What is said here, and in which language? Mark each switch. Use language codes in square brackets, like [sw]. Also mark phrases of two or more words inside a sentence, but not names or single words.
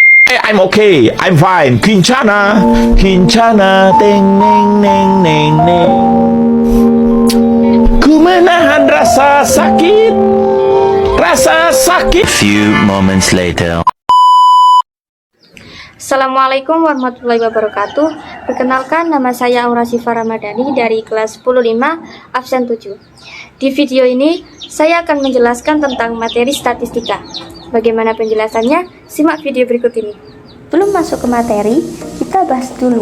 [en] I'm okay, I'm fine. Kincana, Kincana, teng neng neng neng neng. [id] Ku menahan rasa sakit, rasa sakit. [en] Few moments later. [ar] السلام عليكم ورحمة الله وبركاته. [id] Perkenalkan, nama saya Aura Sifa Ramadhani dari kelas 105 absen 7. Di video ini saya akan menjelaskan tentang materi statistika. Bagaimana penjelasannya? Simak video berikut ini. Belum masuk ke materi, kita bahas dulu.